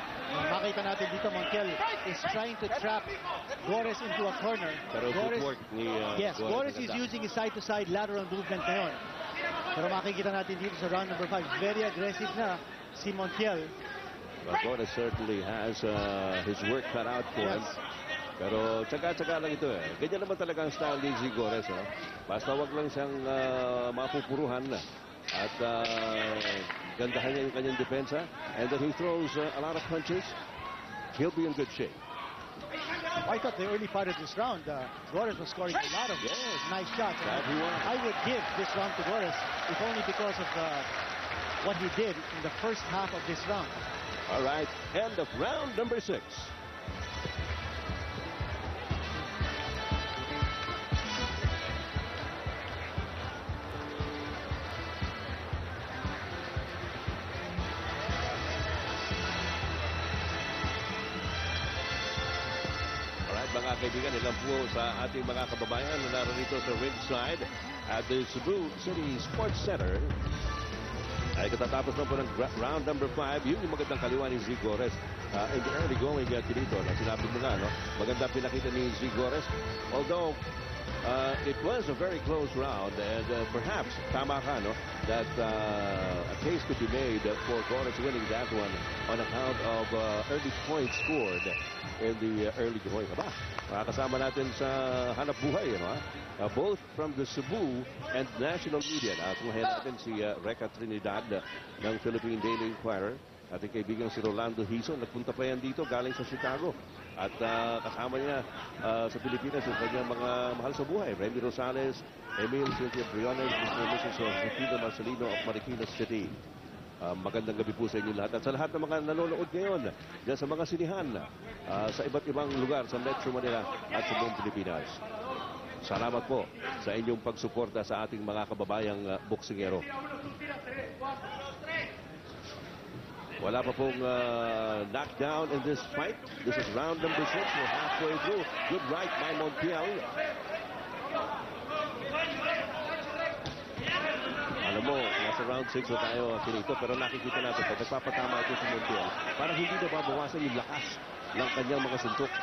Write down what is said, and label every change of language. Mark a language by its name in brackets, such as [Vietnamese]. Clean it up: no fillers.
[Filipino] Makita natin dito, [English] Montiel is trying to trap Gores into a corner. [Filipino] Pero footwork ni [English] yes, Gores is using his side-to-side lateral movement ngayon. [Filipino] Pero makikita natin dito sa round number 5, [English] very aggressive [Filipino] na si Montiel. [English] Well, Gores certainly has his work cut out for him. [Filipino] Pero tsaga-tsaga lang ito eh. Ganyan naman talaga ang style ni Gores. Basta wag lang siyang mapupuruhan na. At gandahan niya yung kanyang depensa. [English] And then he throws a lot of punches. He'll be in good shape. I thought the early part of this round, Gores was scoring a lot of nice shots. I would give this round to Gores, if only because of what he did in the first half of this round. All right, end of round number 6. [Filipino] Mga kaibigan, ilan po sa ating mga kababayan na narito sa ringside at the Cebu City Sports Center ay katatapos na po ng round number 5. Yun yung magandang kaliwa ni Gores [English] in the early going [Filipino] dito na sinabi mo nga, no? Maganda pinakita ni Gores, [English] although it was a very close round, and perhaps [Filipino] tama ka, no, [English] that a case could be made for Gores winning that one on account of early points scored in the early going. [Filipino] Aba, makakasama natin sa hanap buhay, both from the Cebu and national media. Kumahin natin si Reca Trinidad ng Philippine Daily Inquirer. Ating kaibigan si Rolando Hiso, nagpunta pa yan dito galing sa Chicago. At kasama niya sa Pilipinas yung kanyang mga mahal sa buhay. Remy Rosales, Emil Cynthia Briones, Mr. and Mrs. Josefina Marcelino of Marikina City. Magandang gabi po sa inyo lahat. At sa lahat ng mga nanonood ngayon dyan sa mga sinihan sa iba't ibang lugar sa Metro Manila at sa buong Pilipinas. Salamat po sa inyong pagsuporta sa ating mga kababayang boksingero. Wala pa pong knockdown [English] in this fight. This is round number 6. We're halfway through. Good right by Montiel. [Filipino] Alam mo, nasa round 6 na tayo pinito, pero nakikita natin pag nagpapatama ito si Montiel, parang hindi na babawasan yung lakas ng kanyang mga suntok.